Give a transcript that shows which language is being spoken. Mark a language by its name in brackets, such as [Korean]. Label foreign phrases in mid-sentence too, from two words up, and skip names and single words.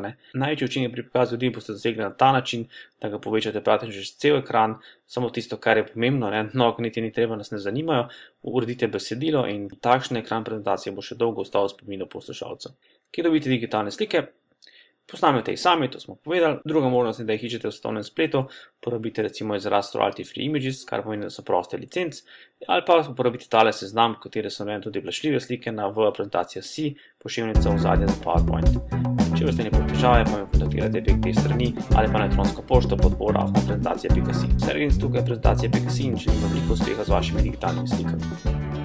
[Slovenian] Največji učinek pri prikazu ljudi boste dosegli na ta način, da ga povečate praktično čez cel ekran, samo tisto, kar je pomembno, nog niti ni treba, nas ne zanimajo, uredite besedilo in takšen ekran prezentacije bo še dolgo ostal v spominu poslušalcev. Kje dobite digitalne slike? Posnamete jih sami, to smo povedali. Druga možnost je, da jih iščete v svetovnem spletu, uporabite recimo izraz [English] royalty free images, [Slovenian] kar pomeni, da so proste licenc, ali pa uporabite tale seznam, v katere so tudi plačljive slike na prezentacija.si, pošiljnica ozadja za PowerPoint. Če boste nekaj težave, pa me kontaktirate prek te strani ali pa na elektronsko pošto podpora@prezentacija.si. Sergej, tukaj je prezentacija.si in želim veliko uspeha z vašimi digitalnimi slikami.